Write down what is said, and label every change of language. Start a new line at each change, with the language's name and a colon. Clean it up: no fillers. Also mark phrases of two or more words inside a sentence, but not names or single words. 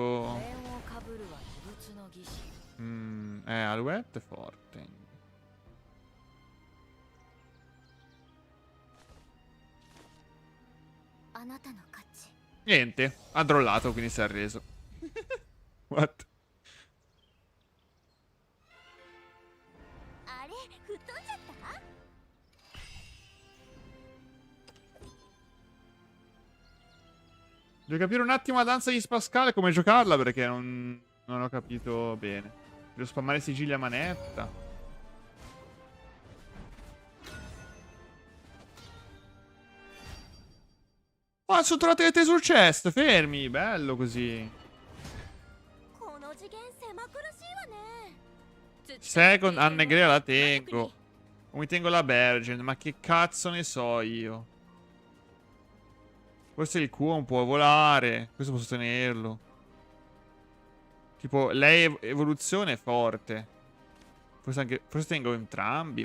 Japanese: 面をかぶるは異物の儀式
Italian: Alouette è forte.
Japanese: あなたの勝ち
Italian: Niente, ha drollato, quindi si è arreso.
English: What?
Japanese: あれ吹っ飛んじゃった
Italian: Devo capire un attimo la danza di Spascal e come giocarla perché non ho capito bene. Devo spammare sigilli a manetta. Oh, sono tornate le sul chest. Fermi. Bello così.
Japanese: この次元狭苦しいわね。
Italian: Second Annegrea la tengo. O mi tengo la Bergen. Ma che cazzo ne so io? Forse il Kuon può volare. Questo posso tenerlo. Tipo, lei evoluzione è forte. Forse tengo entrambi.